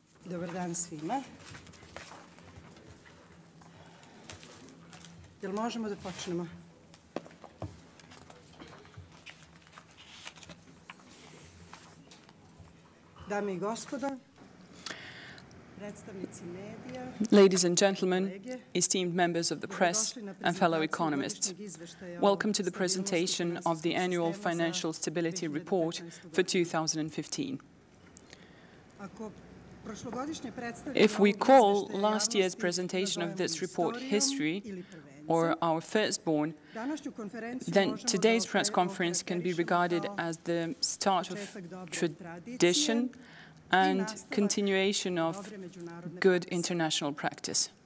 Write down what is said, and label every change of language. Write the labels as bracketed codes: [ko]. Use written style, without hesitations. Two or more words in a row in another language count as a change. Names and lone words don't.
[sr] Dobar dan svima. Jel možemo da počnemo? Dame I gospodo, predstavnici medija, [en] ladies and gentlemen, esteemed members of the press and fellow economists, welcome to the presentation of the Annual Financial Stability Report for 2015. If we call last year's presentation of this report history, or our firstborn, then today's press conference can be regarded as the start of tradition and continuation of good international practice.